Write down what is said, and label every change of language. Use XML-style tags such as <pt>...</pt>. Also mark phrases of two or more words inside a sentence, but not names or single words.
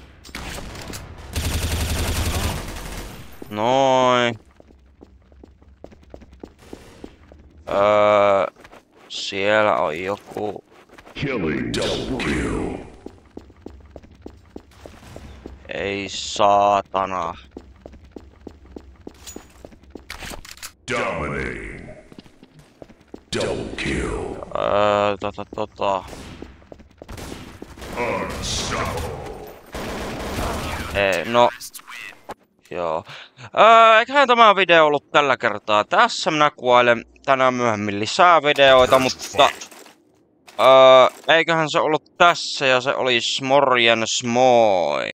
<fi>Noin. Siellä on joku. Ei saatana. Dominating.</fi> <en>Double kill. Unstoppable.</en> <fi>No. Joo. Eiköhän tämä video ollut tällä kertaa tässä. Minä kuvailen tänään myöhemmin lisää videoita, mutta eiköhän se ollut tässä ja se oli morjens moi.</fi>